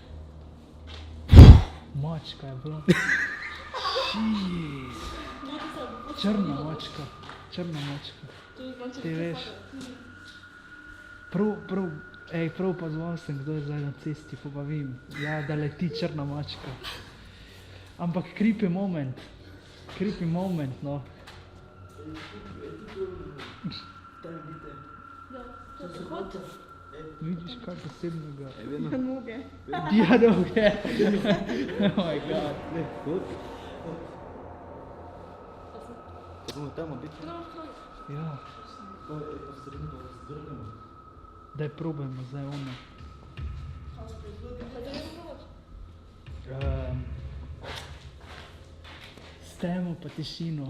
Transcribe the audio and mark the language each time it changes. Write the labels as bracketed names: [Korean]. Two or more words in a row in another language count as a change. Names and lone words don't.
[Slovenian] Mačka je bila. Črna mačka. Črna mačka. Ti veš. Prav pozval sem, kdo je zdaj na cesti, pa vem. Ja, da leti črna mačka. Ampak [English] creepy moment. Creepy moment, no. [Slovenian] Vidiš kaj posebnega? Noge. Ja, noge. [English] Oh my god. [Slovenian] Smo tamo biti. Ja. Daj probajmo zdaj ono. S temo pa tišino.